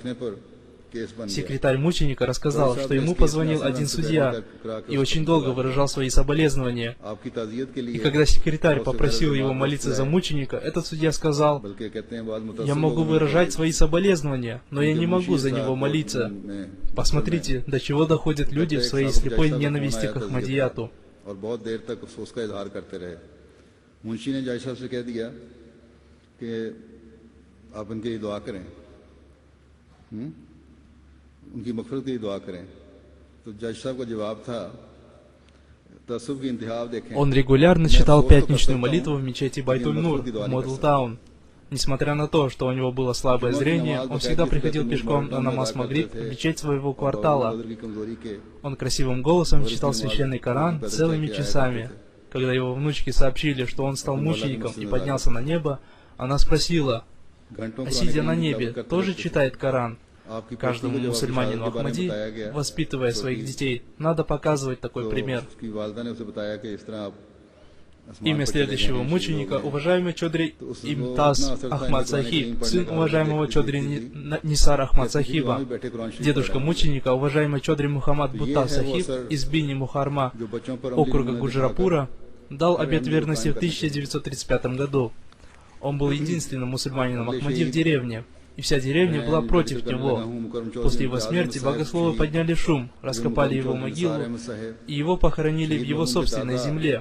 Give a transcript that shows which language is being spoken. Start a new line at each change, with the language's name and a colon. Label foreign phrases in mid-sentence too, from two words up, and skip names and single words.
Russian: Секретарь мученика рассказал, что ему позвонил один судья и очень долго выражал свои соболезнования. И когда секретарь попросил его молиться за мученика, этот судья сказал: «Я могу выражать свои соболезнования, но я не могу за него молиться». Посмотрите, до чего доходят люди в своей слепой ненависти к Ахмадияту.
Urdu: کہ آپ ان کے لیے دعا کریں، ان کی مغفرت کے لیے دعا کریں. تو جج صاحب کا جواب تھا، تعصب کی انتہا آپ دیکھیں.
Russian: Он регулярно читал пятничную молитву в мечети Байтуль-Нур в Модл-Таун. Несмотря на то, что у него было слабое зрение, он всегда приходил пешком на намаз Магриб в мечеть своего квартала. Он красивым голосом читал священный Коран целыми часами. Когда его внучки сообщили, что он стал мучеником и поднялся на небо, она спросила: «А сидя на небе, тоже читает Коран?» Каждому мусульманину Ахмади, воспитывая своих детей, надо показывать такой пример. Имя следующего мученика — уважаемый Чодри Имтаз Ахмад Сахиб, сын уважаемого Чодри Нисар Ахмад Сахиба. Дедушка мученика, уважаемый Чодри Мухаммад Бутта Сахиб из Бини Мухарма, округа Гуджрапура, дал обет верности в 1935 году. Он был единственным мусульманином Ахмади в деревне, и вся деревня была против него. После его смерти богословы подняли шум, раскопали его могилу, и его похоронили в его собственной земле.